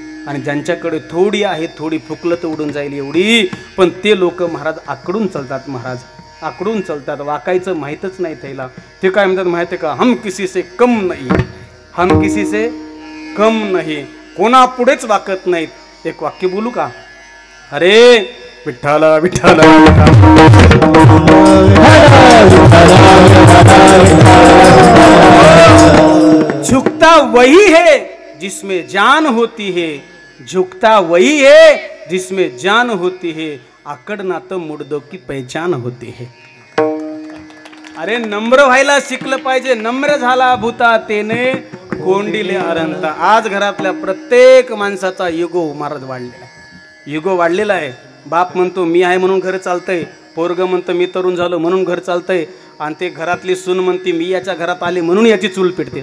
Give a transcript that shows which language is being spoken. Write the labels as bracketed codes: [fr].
[mr] आणि ज्यांच्याकडे थोडी आहे, थोडी फुकलं तर उडून जाईल एवढी, पण ते लोक महाराज आकडून चालतात महाराज, आकडून चालतात. वाकायचं माहीतच नाही त्याला. ते काय म्हणतात माहिती का, [hi] हम किसी से कम नाही, [mr] हम किसी से कम नाही, कोणा पुढेच वाकत नाहीत. एक वाक्य बोलू का, अरे विठ्ठला विठ्ठला [hi] झुकता वही है जिसमें जान होती है, झुकता वही है जिसमें जान होती है, आकडना तो मुर्दों की पहचान होती है. [mr] अरे नम्र व्हायला शिकलं पाहिजे. नम्र झाला भूता तेने कोंडिले अरंता. आज घरातल्या प्रत्येक माणसाचा युगो महाराज वाढलेला आहे, युगो वाढलेला आहे. बाप म्हणतो मी आहे म्हणून घर चालतंय, पोरग म्हणतं मी तरुण झालो म्हणून घर चालतंय, आणि ते घरातली सून म्हणते मी याच्या घरात आले म्हणून याची चूल पेटते.